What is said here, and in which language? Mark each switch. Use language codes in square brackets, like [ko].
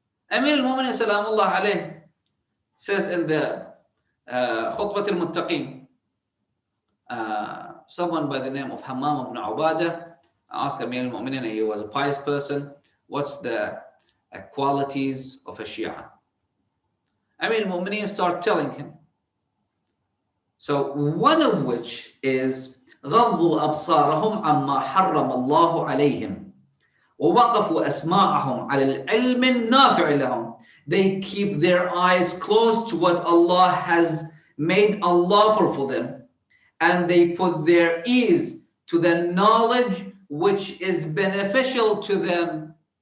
[en] Amir al-Mu'minin Salamullah alayh says in the Khutbat al-Muttaqin, someone by the name of Hammam ibn Ubadah asked Amir al-Mu'minin, he was a pious person, what's the qualities of a Shia? Amir al-Mu'minin start telling him. So one of which is [ar] غضوا أبصارهم عما حرم الله عليهم ووقفوا أسماعهم على العلم النافع لهم. [en] They keep their eyes close to what Allah has made unlawful for them, and they put their ears to the knowledge which is beneficial to them.